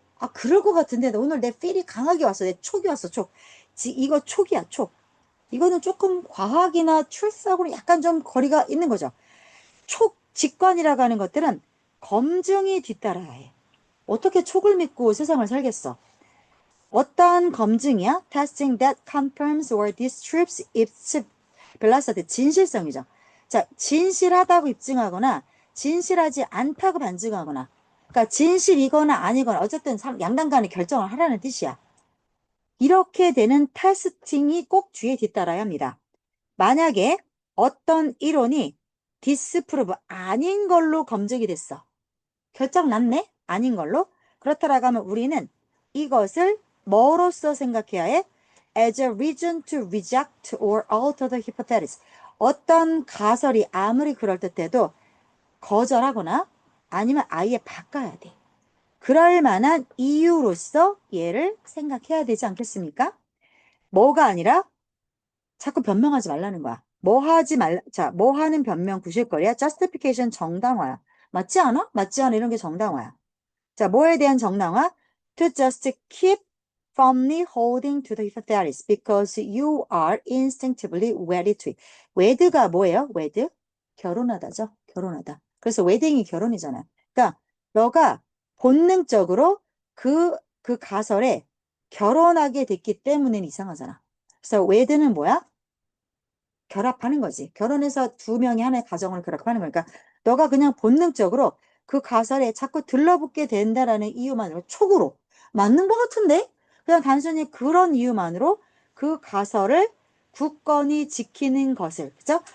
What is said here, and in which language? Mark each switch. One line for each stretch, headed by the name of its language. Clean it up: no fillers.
Korean: 아 그럴 것 같은데 오늘 내 필이 강하게 왔어. 내 촉이 왔어. 촉. 이거 촉이야. 촉. 이거는 조금 과학이나 truth하고는 약간 좀 거리가 있는 거죠. 직관이라고 하는 것들은 검증이 뒤따라야 해. 어떻게 촉을 믿고 세상을 살겠어? 어떠한 검증이야?
English: Testing that confirms or disputes its veracity.
Korean: 진실성이죠. 자, 진실하다고 입증하거나 진실하지 않다고 반증하거나 그러니까 진실이거나 아니거나 어쨌든 양당 간에 결정을 하라는 뜻이야. 이렇게 되는 테스팅이 꼭 뒤에 뒤따라야 합니다. 만약에 어떤 이론이 디스프루브 아닌 걸로 검증이 됐어. 결정 났네? 아닌 걸로? 그렇다라고 하면 우리는 이것을 뭐로써 생각해야 해?
English: As a reason to reject or alter the hypothesis.
Korean: 어떤 가설이 아무리 그럴듯해도 거절하거나 아니면 아예 바꿔야 돼. 그럴 만한 이유로서 얘를 생각해야 되지 않겠습니까? 뭐가 아니라 자꾸 변명하지 말라는 거야. 뭐 하지 말, 자, 뭐 하는 변명 구실거리야? justification 정당화야. 맞지 않아? 맞지 않아? 이런 게 정당화야. 자, 뭐에 대한 정당화?
English: To just keep firmly holding to the hypothesis because you are instinctively wedded to it.
Korean: 웨드가 뭐예요? 웨드? 결혼하다죠. 결혼하다. 그래서 웨딩이 결혼이잖아요. 그러니까 너가 본능적으로 그 가설에 결혼하게 됐기 때문에 이상하잖아. 그래서 웨드는 뭐야? 결합하는 거지. 결혼해서 두 명이 하나의 가정을 결합하는 거니까 너가 그냥 본능적으로 그 가설에 자꾸 들러붙게 된다라는 이유만으로 촉으로 맞는 것 같은데 그냥 단순히 그런 이유만으로 그 가설을 굳건히 지키는 것을 그죠?